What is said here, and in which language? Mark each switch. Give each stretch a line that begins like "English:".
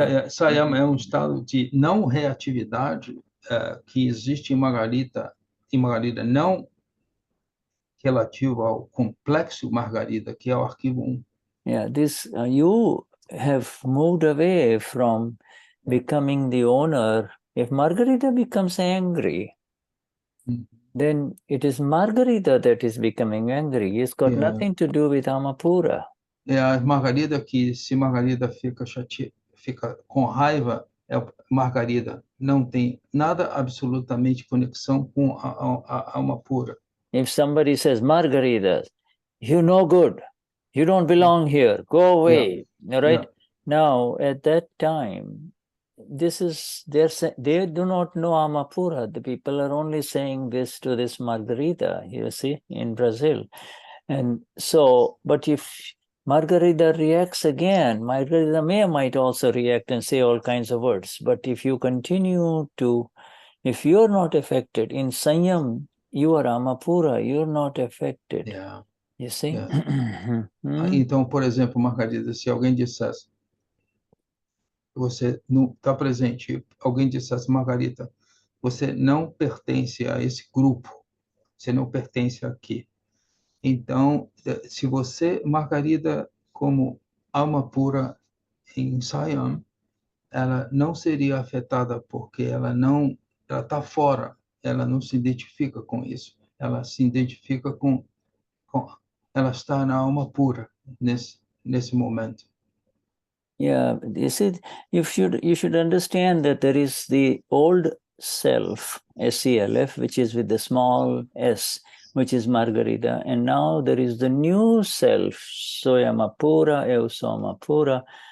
Portuguese: Saiyam é estado de não reatividade que existe em Margarita não relativo ao complexo Margarita, que é o arquivo 1.
English: Yeah, this you have moved away from becoming the owner. If Margarita becomes angry, then it is Margarita that is becoming angry. It's got nothing to do with Amapura.
Portuguese: É a Margarida que, se Margarida fica com raiva, Margarida não tem nada absolutamente conexão com a Amapura.
English: If somebody says, Margarita, you're no good, you don't belong here, go away, right? Now, at that time, they do not know Amapura. The people are only saying this to this Margarita, you see, in Brazil. And so, but if Margarita reacts again, Margarita might also react and say all kinds of words. But if you continue to, if you're not affected, in Saiyam, you are Amapura, you're not affected. Yeah. You see? Yeah.
Portuguese: Então, por exemplo, Margarida, se alguém dissesse, você não está presente, alguém dissesse, Margarita, você não pertence a esse grupo, você não pertence aqui. Então, se você, Margarida, como alma pura em Saiyam, ela não seria afetada porque ela está fora, ela não se identifica com isso, ela se identifica com ela está na alma pura nesse momento.
English: Yeah, you see, you should understand that there is the old self, SELF, which is with the small s, which is Margarita, and now there is the new self, Soyamapura, Eusomapura.